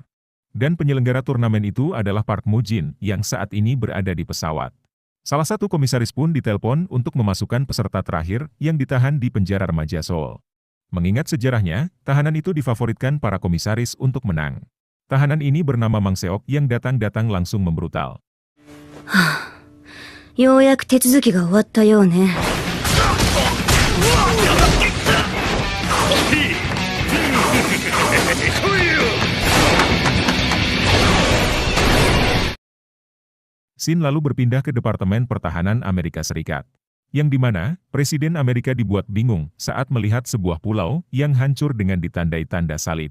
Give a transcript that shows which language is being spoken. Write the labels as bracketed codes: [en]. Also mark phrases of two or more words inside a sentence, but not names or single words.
[id] Dan penyelenggara turnamen itu adalah Park Mu-jin, yang saat ini berada di pesawat. Salah satu komisaris pun ditelepon untuk memasukkan peserta terakhir, yang ditahan di penjara remaja Seoul. Mengingat sejarahnya, tahanan itu difavoritkan para komisaris untuk menang. Tahanan ini bernama Mang Seok yang datang-datang langsung membrutal. [ja] ようやく手続きが終わったようね。 [id] Shin lalu berpindah ke Departemen Pertahanan Amerika Serikat. Yang dimana, Presiden Amerika dibuat bingung saat melihat sebuah pulau yang hancur dengan ditandai tanda salib.